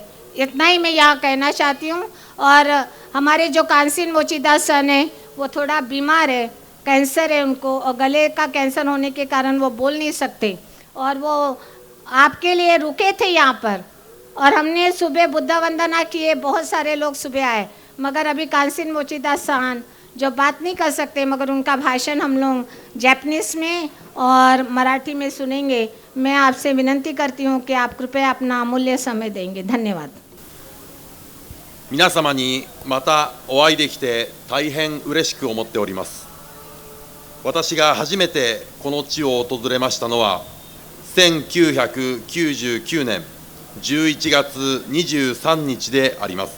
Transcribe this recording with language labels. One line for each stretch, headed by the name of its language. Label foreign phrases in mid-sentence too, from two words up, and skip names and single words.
Hindi: इतना ही मैं यहाँ कहना चाहती हूँ। और हमारे जो कांसीन मोचीदास सर हैं वो थोड़ा बीमार है, कैंसर है उनको, और गले का कैंसर होने के कारण वो बोल नहीं सकते, और वो आपके लिए रुके थे यहाँ पर और हमने सुबह बुद्ध वंदना किए, बहुत सारे लोग सुबह आए, मगर अभी कांसीन मोचीदास साहन जो बात नहीं कर सकते, मगर उनका भाषण हम लोग जापानीज में और मराठी में सुनेंगे। मैं आपसे विनती करती हूँ कि आप कृपया अपना अमूल्य समय देंगे। धन्यवाद।
Japanese: 皆様にまたお会いできて大変嬉しく思っております。私が初めてこの地を訪れましたのは1999年11月23日であります。